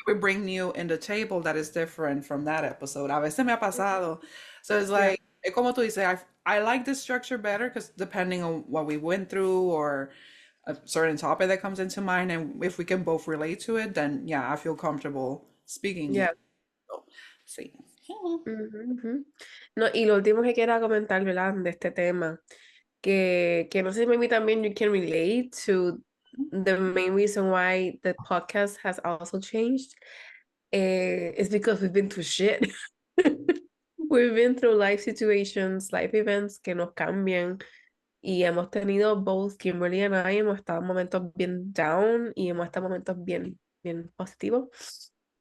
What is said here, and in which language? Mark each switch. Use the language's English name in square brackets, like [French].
[English] can we bring new in the table that is different from that episode? [Spanish] A veces me ha pasado. [English] So it's yeah, like, [Spanish] como tú dices, [English] I like this structure better because depending on what we went through or a certain topic that comes into mind, and if we can both relate to it, then yeah, I feel comfortable speaking it. yeah. [Spanish] So, sí. Ujú, ujú. No, y lo último que quiero comentar, ¿verdad? De este tema, que no sé si [English] maybe también you can relate to the main reason why the podcast has also changed, is because we've been through shit. We've been through life situations, life events [Spanish] que nos cambian y hemos tenido [English] both Kimberly and I, [Spanish] hemos estado en momentos bien down y hemos estado en momentos bien, bien positivos.